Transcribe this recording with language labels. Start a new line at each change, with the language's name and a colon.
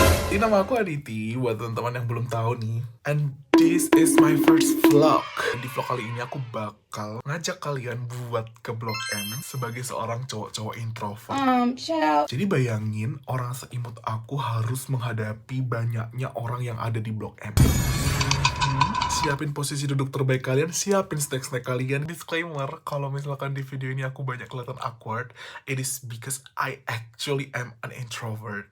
Indonesian: Ini nama aku Aditi, buat teman-teman yang belum tahu nih.
English: And this is my first vlog.
Indonesian: Di vlog kali ini aku bakal ngajak kalian buat ke Blok M sebagai seorang cowok-cowok introvert. Jadi bayangin orang seimut aku harus menghadapi banyaknya orang yang ada di Blok M. Siapin posisi duduk terbaik kalian, siapin snack-snack kalian. Disclaimer, kalau misalkan di video ini aku banyak kelihatan awkward,
English: it is because I actually am an introvert.